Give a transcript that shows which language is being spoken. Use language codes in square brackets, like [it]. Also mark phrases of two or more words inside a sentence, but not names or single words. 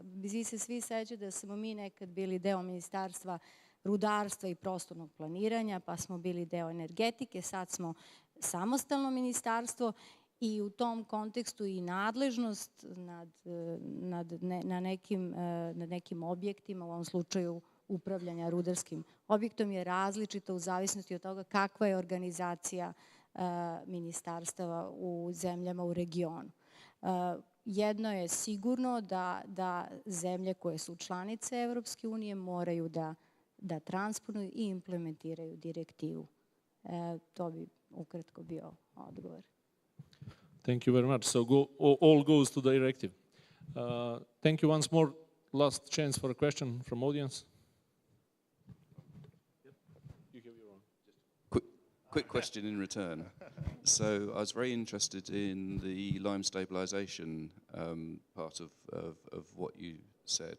[sr] Vi se svi sećate da smo mi nekad bili deo ministarstva rudarstva i prostornog planiranja, pa smo bili deo energetike, sad smo samostalno ministarstvo i u tom kontekstu i nadležnost na nekim objektima, u ovom slučaju upravljanja rudarskim objektom, je različita u zavisnosti od toga kakva je organizacija ministarstava u zemljama u regionu. Jedno je sigurno da zemlje koje su članice Evropske unije moraju da transponuju i implementiraju direktivu. To bi ukratko bio odgovor. [en] Thank you very much. So all goes to the directive. Thank you once more. Last chance for a question from audience. You have your own. Quick question in return. So I was very interested in the lime stabilization part of what you said.